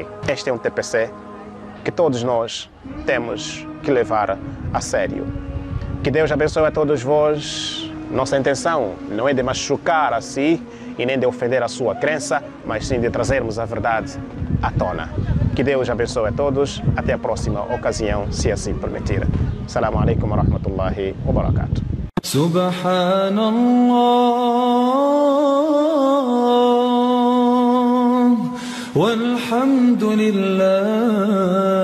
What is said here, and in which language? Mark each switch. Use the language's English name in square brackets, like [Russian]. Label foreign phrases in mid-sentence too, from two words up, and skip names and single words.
[Portuguese] Este é um TPC que todos nós temos que levar a sério. Que Deus abençoe a todos vós. Nossa intenção não é de machucar a si e nem de ofender a sua crença, mas sim de trazermos a verdade à tona. Que Deus abençoe a todos. Até a próxima ocasião, se assim permitir. [Arabic] السلام عليكم ورحمة الله وبركاته. سبحان الله والحمد لله.